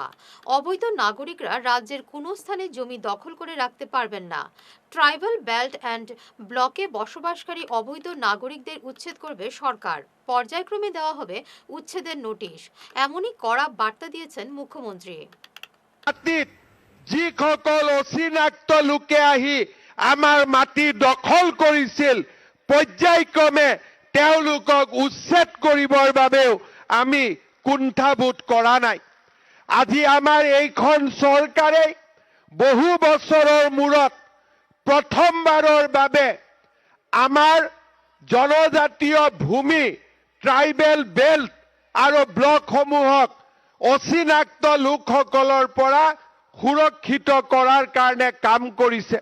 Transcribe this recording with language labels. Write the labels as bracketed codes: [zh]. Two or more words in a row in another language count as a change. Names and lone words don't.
[bn] অবৈধ নাগরিকরা রাজ্যের কোনো স্থানে জমি দখল করে রাখতে পারবেন না। [en] tribal belt and block [bn] বসবাসকারী অবৈধ নাগরিকদের উচ্ছেদ করবে সরকার, পর্যায়ক্রমে দেওয়া হবে উচ্ছেদের নোটিশ, এমনই কড়া বার্তা দিয়েছেন মুখ্যমন্ত্রী। [as] যিসকল অচিনাক্ত লোকে আহি আমাৰ মাটি দখল কৰিছিল, পৰ্যায়ক্ৰমে তেওঁলোকক উচ্ছেদ কৰিবৰ বাবেও আমি কুণ্ঠাবোধ কৰা নাই। আজি আমাৰ এইখন চৰকাৰে বহু বছৰৰ মূৰত প্ৰথমবাৰৰ বাবে আমাৰ জনজাতীয় ভূমি [en] tribal belt [as] আৰু ব্লকসমূহক অচিনাক্ত লোকসকলৰ পৰা সুৰক্ষিত কৰাৰ কাৰণে কাম কৰিছে।